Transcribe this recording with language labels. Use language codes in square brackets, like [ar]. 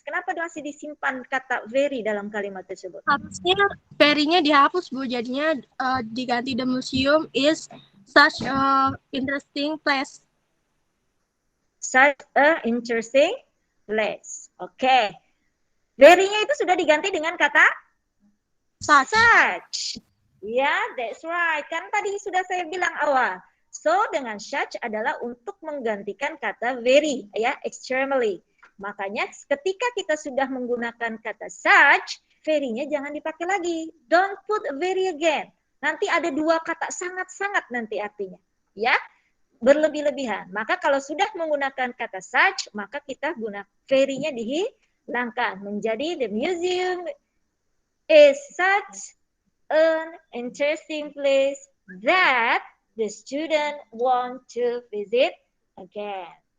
[id] Kenapa masih disimpan kata very dalam kalimat tersebut? Harusnya very-nya dihapus, Bu. Jadinya diganti [en] the museum is such a interesting place. Such a interesting place. [id] Oke. Very-nya itu sudah diganti dengan kata such. Ya, [en] that's right. [id] Kan tadi sudah saya bilang awal. So, dengan such adalah untuk menggantikan kata very, ya, extremely. Makanya ketika kita sudah menggunakan kata such, very-nya jangan dipakai lagi. [en] Don't put very again. [id] Nanti ada dua kata sangat-sangat nanti artinya. Ya, berlebih-lebihan. Maka kalau sudah menggunakan kata such, maka kita guna very-nya Hilangkan. Menjadi [en] the museum is such an interesting place that the student want to visit again.